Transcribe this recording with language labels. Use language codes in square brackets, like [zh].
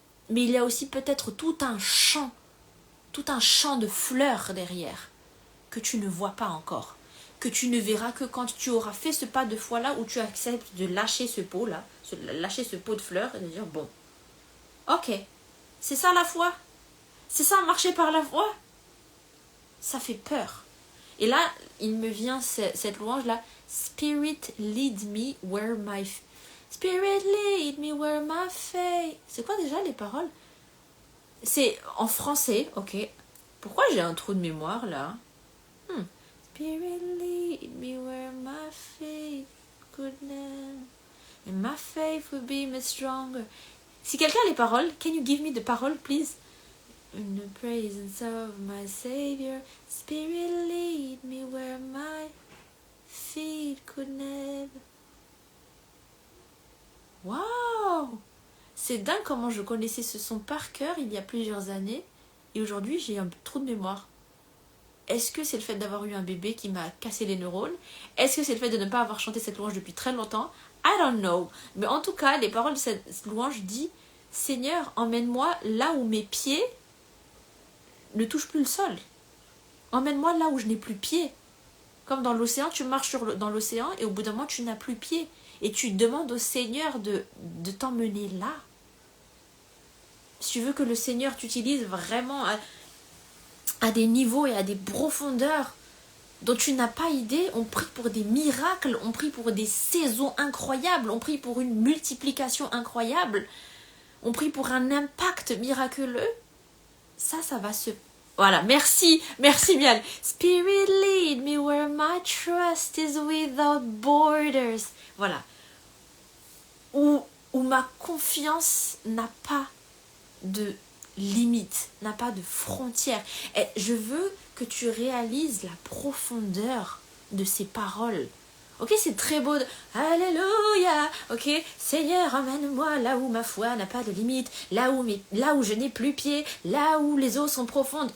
[fr] Mais il y a aussi peut-être tout un champ de fleurs derrière, que tu ne vois pas encore, que tu ne verras que quand tu auras fait ce pas de foi là où tu acceptes de lâcher ce pot là, lâcher ce pot de fleurs et de dire bon, ok, c'est ça la foi, c'est ça marcher par la foi, ça fait peur. Et là, il me vient cette louange là, [en] Spirit lead me where my Spirit lead me where my faith. [fr] C'est quoi déjà les paroles? C'est en français, ok. Pourquoi j'ai un trou de mémoire là? [en] Spirit lead me where my faith could never, and my faith will be much stronger. [fr] Si quelqu'un a les paroles, [en] can you give me the paroles, please? In the presence of my Savior, Spirit lead me where my feet could never. Wow! [fr] C'est dingue comment je connaissais ce son par cœur il y a plusieurs années et aujourd'hui j'ai un trou de mémoire. Est-ce que c'est le fait d'avoir eu un bébé qui m'a cassé les neurones? Est-ce que c'est le fait de ne pas avoir chanté cette louange depuis très longtemps? [en] I don't know. [fr] Mais en tout cas, les paroles de cette louange disent « Seigneur, emmène-moi là où mes pieds ne touchent plus le sol. Emmène-moi là où je n'ai plus pied. » Comme dans l'océan, tu marches dans l'océan et au bout d'un moment, tu n'as plus pied. Et tu demandes au Seigneur de t'emmener là. Si tu veux que le Seigneur t'utilise vraiment à des niveaux et à des profondeurs dont tu n'as pas idée, on prie pour des miracles, on prie pour des saisons incroyables, on prie pour une multiplication incroyable, on prie pour un impact miraculeux. Ça va se... Voilà, merci Mial. [en] Spirit lead me where my trust is without borders. [fr] Voilà. Où ma confiance n'a pas de limite, n'a pas de frontières. Et je veux que tu réalises la profondeur de ces paroles. Ok, c'est très beau. Alléluia. Ok, Seigneur, emmène-moi là où ma foi n'a pas de limite, là où je n'ai plus pied, là où les eaux sont profondes.